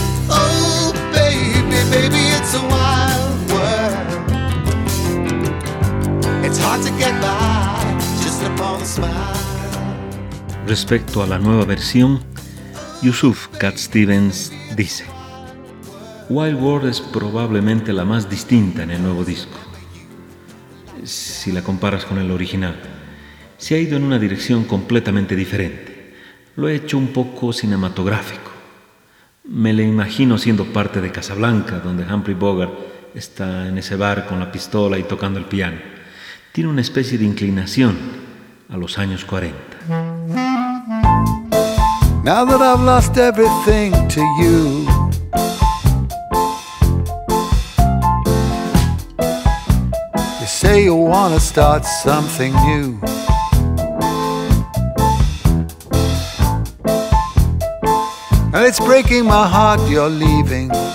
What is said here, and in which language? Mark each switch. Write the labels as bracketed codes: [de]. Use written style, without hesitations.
[en] Oh, baby, baby, it's a wild world. It's hard to get by just upon a smile. [es] Respecto a la nueva versión, Yusuf Cat Stevens dice: Wild World es probablemente la más distinta en el nuevo disco, si la comparas con el original. Se ha ido en una dirección completamente diferente. Lo he hecho un poco cinematográfico. Me le imagino siendo parte de Casablanca, donde Humphrey Bogart está en ese bar con la pistola y tocando el piano. Tiene una especie de inclinación a los años 40. [en] Now that I've lost everything to you, say you wanna start something new. And it's breaking my heart you're leaving.